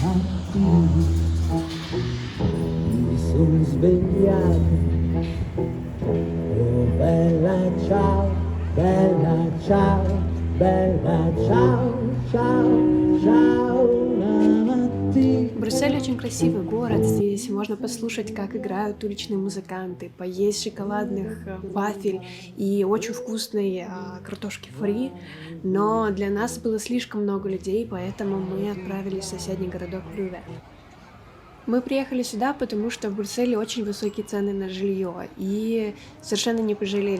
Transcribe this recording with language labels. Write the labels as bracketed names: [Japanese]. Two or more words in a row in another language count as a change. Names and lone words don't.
[Italian] Mi sono svegliato, oh bella ciao, bella ciao, bella ciao, ciao, ciao la mattina. [Russian] Брюссель очень красивый город, здесь можно послушать, как играют уличные музыканты, поесть шоколадных вафель и очень вкусной картошки фри, но для нас было слишком много людей, поэтому мы отправились в соседний городок Брюве. Мы приехали сюда, потому что в Брюсселе очень высокие цены на жилье, и совершенно не пожалели.